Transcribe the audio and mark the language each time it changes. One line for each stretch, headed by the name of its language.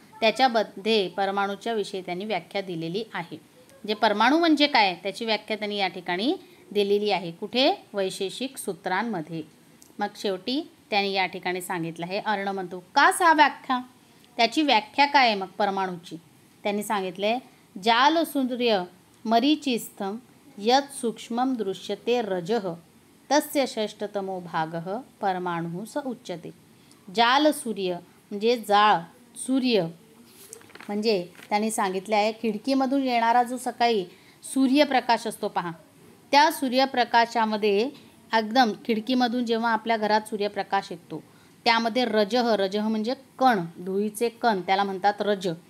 Marathi: त्याच्यामध्ये परमाणूच्या विषयी त्यांनी व्याख्या दिलेली आहे. जे परमाणू म्हणजे काय त्याची व्याख्या त्यांनी या ठिकाणी दिलेली आहे. कुठे, वैशेषिक सूत्रांमध्ये. मग शेवटी त्यांनी या ठिकाणी सांगितलं आहे, अर्ण म्हणतो
Sanskrit: का सा व्याख्या,
Marathi: त्याची व्याख्या काय आहे मग परमाणूची. त्यांनी सांगितले,
Sanskrit: जाल सूर्य मरीचिस्थम यत् सूक्ष्मं दृश्यते रजः तस्य षष्ठतमो भागः परमाणुः स उच्यते.
Marathi: जाल सूर्य म्हणजे जाळ, सूर्य म्हणजे त्यांनी सांगितले आहे खिडकीमधून येणारा जो सकाळी सूर्यप्रकाश असतो पहा, त्या सूर्यप्रकाशामध्ये एकदम खिडकीमधून जेव्हा आपल्या घरात सूर्यप्रकाश येतो त्यामध्ये रजः म्हणजे कण, धुळीचे कण, त्याला म्हणतात रज.